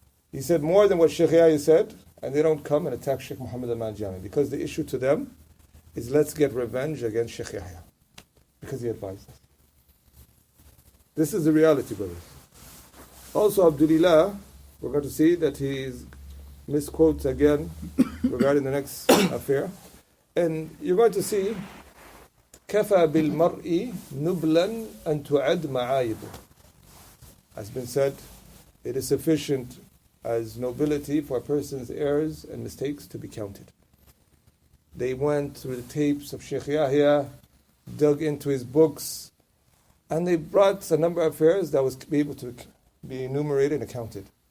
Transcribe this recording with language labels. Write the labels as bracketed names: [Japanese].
[English] He said more than what Sheikh Yahya said, and they don't come and attack Sheikh Muhammad Aman al-Jami, because the issue to them is let's get revenge against Sheikh Yahya, because he advised us. This is the reality, brothers. Also, Abdulilah, we're going to see that he misquotes again regarding the next affair. And you're going to see, [Arabic] كَفَى بِالْمَرْءِ نُبْلًا أَن تُعَدْ مَعَايِبُ. [English] Has been said, it is sufficient as nobility for a person's errors and mistakes to be counted. They went through the tapes of Sheikh Yahya, dug into his books, and they brought a number of affairs that was be able to be enumerated and counted.